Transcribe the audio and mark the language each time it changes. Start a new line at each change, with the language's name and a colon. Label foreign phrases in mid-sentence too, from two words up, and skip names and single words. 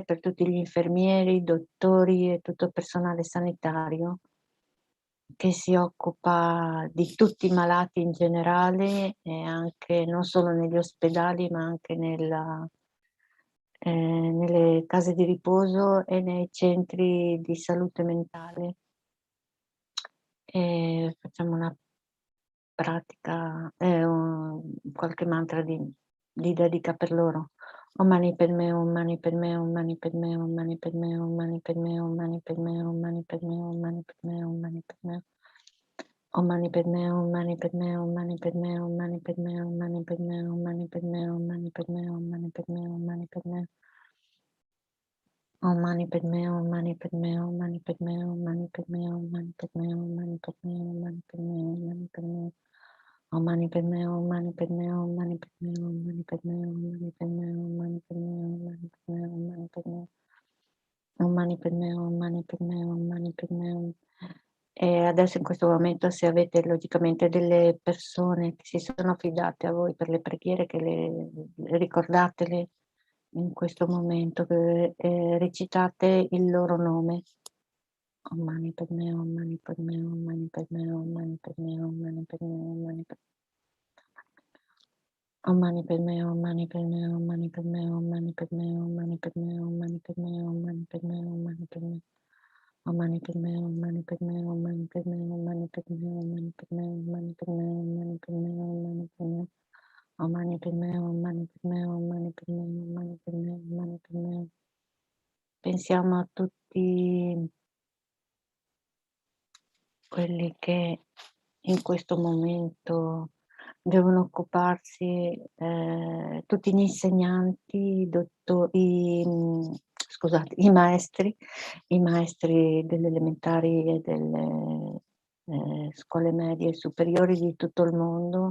Italian: per tutti gli infermieri, dottori e tutto il personale sanitario che si occupa di tutti i malati in generale e anche non solo negli ospedali ma anche nelle case di riposo e nei centri di salute mentale. E facciamo una pratica, qualche mantra di dedica per loro.
Sanskrit: Om mani padme, om mani padme, om mani padme, om mani padme, om mani padme, om mani padme, om mani padme, om mani padme, om mani padme. Om mani padme, om mani padme, om mani padme, om mani padme, om mani padme, om mani padme, om mani padme, om mani padme, om mani padme. Om mani padme, om mani padme, om mani padme, om mani padme, om mani padme, om mani padme, om mani padme, om mani padme. Om mani padme, om mani padme, om mani padme, om mani padme, om mani padme, om mani padme, om mani padme, om mani padme. Om mani padme, om mani padme, om mani padme.
Italian: E adesso in questo momento, se avete logicamente delle persone che si sono affidate a voi per le preghiere, che ricordatele in questo momento, che recitate il loro nome.
Sanskrit: Om mani padme, om mani padme, om mani padme, om mani padme, om mani padme, om mani padme. Om mani padme, om mani padme, om mani padme, om mani padme, om mani padme, om mani padme, om mani padme, om mani padme. Om mani padme, om mani padme, om mani padme, om mani padme, om mani padme, om mani padme, om mani padme, om mani padme. Om mani padme, om mani padme, om mani padme, om mani padme, om mani padme.
Italian: Pensiamo a tutti quelli che in questo momento devono occuparsi, tutti gli insegnanti, scusate, i maestri delle elementari e delle scuole medie e superiori di tutto il mondo.